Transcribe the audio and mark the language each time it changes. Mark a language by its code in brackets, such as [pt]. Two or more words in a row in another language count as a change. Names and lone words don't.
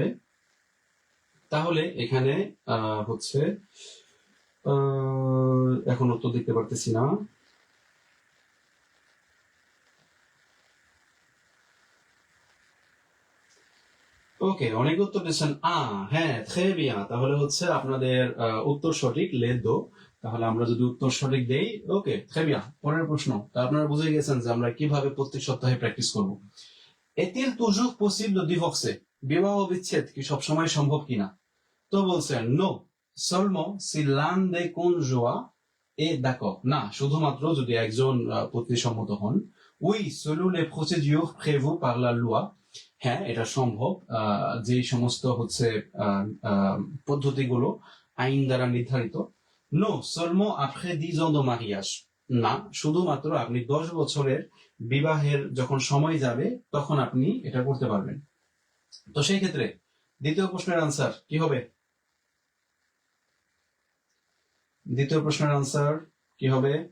[bn] তাহলে এখানে হচ্ছে এখন উত্তর দিতে পারতেছি না। ওকে, অনেক উত্তর দিচ্ছেন। হ্যাঁ, [fr] très bien, [bn] তাহলে আপনাদের উত্তর সঠিক, লেট দো। তাহলে আমরা যদি উত্তর সঠিক দেই, ওকে, [fr] très bien। [bn] পরের প্রশ্ন, তা আপনারা বুঝে গেছেন যে আমরা কিভাবে প্রত্যেক সপ্তাহে প্র্যাকটিস করব। [fr] Est-il toujours possible de divorcer? [bn] বিবাহ বিচ্ছেদ কি সবসময় সম্ভব কিনা? তো বলছেন নো, [fr] seulement si l'un des conjoints est d'accord, [bn] না শুধুমাত্র যদি একজন পত্নী সম্মত হন। [fr] Oui, selon les procédures prévues par la loi, [bn] হ্যাঁ এটা সম্ভব, যে সমস্ত পদ্ধতিগুলো আইন দ্বারা নির্ধারিত। নো, [fr] seulement après 10 ans de mariage, [bn] না শুধুমাত্র আপনি 10 বছরের বিবাহের যখন সময় যাবে তখন আপনি এটা করতে পারবেন। তো সেই ক্ষেত্রে দ্বিতীয় প্রশ্নের আনসার কি হবে? দ্বিতীয় প্রশ্নের আনসার কি হবে?